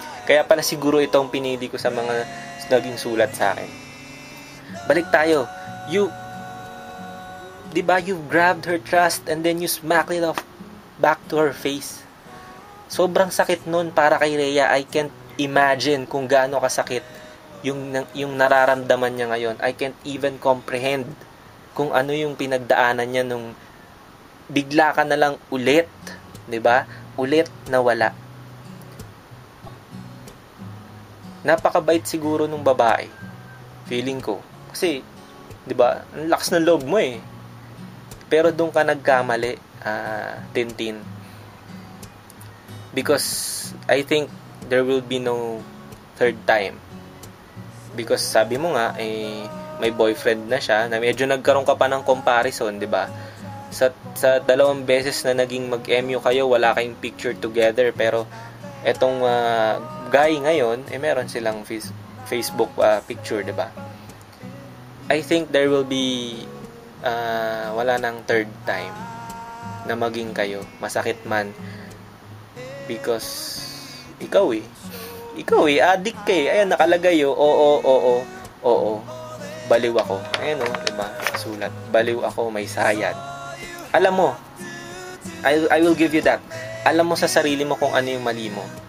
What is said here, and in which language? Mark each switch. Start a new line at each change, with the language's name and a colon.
Filipino: Kaya pala siguro itong pinili ko sa mga naging sulat sa akin. Balik tayo.
English: Diba you grabbed her trust and then you smacked it off back to her face.
Filipino: Sobrang sakit nun para kay Rhea.
English: I can't imagine
Filipino: kung gaano kasakit yung nararamdaman niya ngayon.
English: I can't even comprehend
Filipino: kung ano yung pinagdaanan niya nung bigla ka na lang ulit, 'di ba? Ulit nawala. Napakabait siguro nung babae. Feeling ko. Kasi 'di ba? Ang lakas ng loob mo eh. Pero doon ka nagkamali, Tintin.
English: Because I think there will be no third time.
Filipino: Because sabi mo nga may boyfriend na siya, na medyo nagkaroon ka pa ng comparison, 'di ba? Sa 2 beses na naging mag-MU kayo, wala kayong picture together, pero etong guy ngayon, meron silang Facebook picture, 'di ba?
English: I think there will be
Filipino: wala nang third time na maging kayo, masakit man, because ikaw addict ka eh. Ayan, nakalagay oo, baliw ako. Ayan diba? Sulat, baliw ako, may sayad. Alam mo,
English: I will give you that.
Filipino: Alam mo sa sarili mo kung ano yung mali mo.